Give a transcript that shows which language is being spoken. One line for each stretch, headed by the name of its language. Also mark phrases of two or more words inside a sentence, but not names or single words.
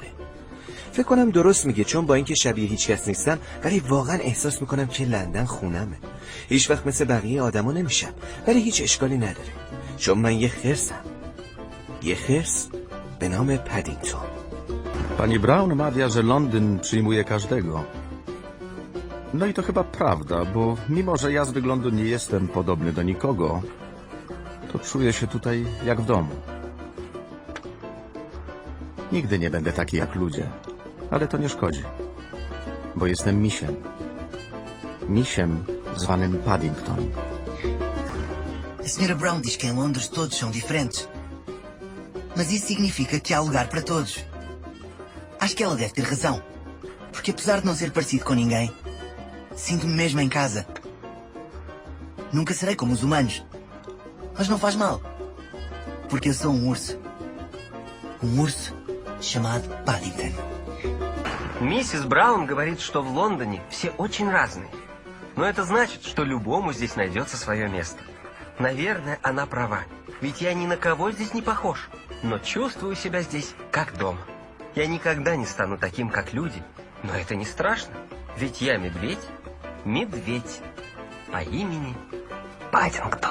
Persian: فکر کنم درست میگه، چون با اینکه شبیه هیچ کس نیستم ولی واقعا احساس میکنم که لندن خونمه. هیچ وقت مثل بقیه آدما نمیشم، ولی هیچ اشکالی نداره، چون من یه خرسم، یه خرس به نام پدینگتون.
Polish: Pani Brown mawia, że Londyn przyjmuje każdego. No i to chyba prawda, bo mimo, że ja z wyglądu nie jestem podobny do nikogo, to czuję się tutaj jak w domu. Nigdy nie będę taki jak ludzie, ale to nie szkodzi, bo jestem misiem. Misiem zwanym Paddington.
Portuguese: A Sra. Brown diz que em Londres todos são diferentes. Mas isso significa que há lugar para todos. Acho que ela deve ter razão. Porque apesar de não ser parecido com ninguém, sinto-me mesmo em casa. Nunca serei como os humanos. Mas não faz mal. Porque eu sou um urso. Um urso chamado Paddington.
Russian: Миссис Браун говорит, что в Лондоне все очень разные. Но это значит, что любому здесь найдется свое место. Наверное, она права. Ведь я ни на кого здесь не похож. Но чувствую себя здесь как дома. Я никогда не стану таким, как люди. Но это не страшно. Ведь я медведь. Медведь. По имени Паддингтон.